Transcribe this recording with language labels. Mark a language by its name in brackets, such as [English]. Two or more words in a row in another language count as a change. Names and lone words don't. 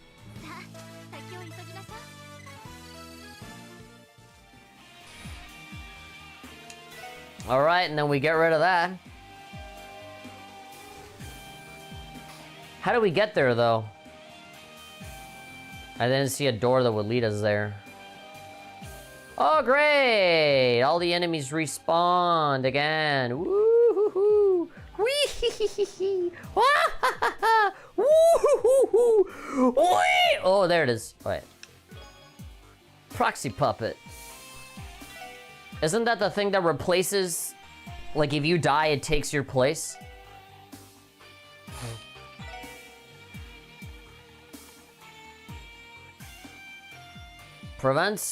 [English] Alright, and then we get rid of that. How do we get there, though? I didn't see a door that would lead us there. Oh, great! All the enemies respawned again. Woo-hoo-hoo! Wee-hee-hee-hee! Wah-ha-ha-ha! Woo-hoo-hoo-hoo! Wee! Oh, there it is. Wait. Proxy puppet. Isn't that the thing that replaces... Like, if you die, it takes your place? Prevents...